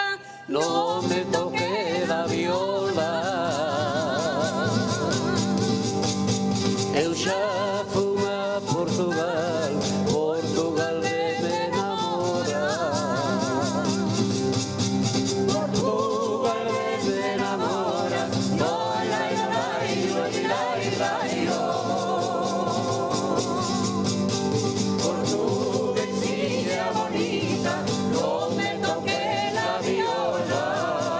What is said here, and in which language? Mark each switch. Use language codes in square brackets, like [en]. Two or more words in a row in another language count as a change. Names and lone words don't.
[es] No me toque la viola. [gl] Eu xa fun a Portugal, Portugal de me enamora. Portugal de me enamora. Lai, lai, lai, lai, lai, lai, [es] Portuguesilla bonita, no me toque la viola.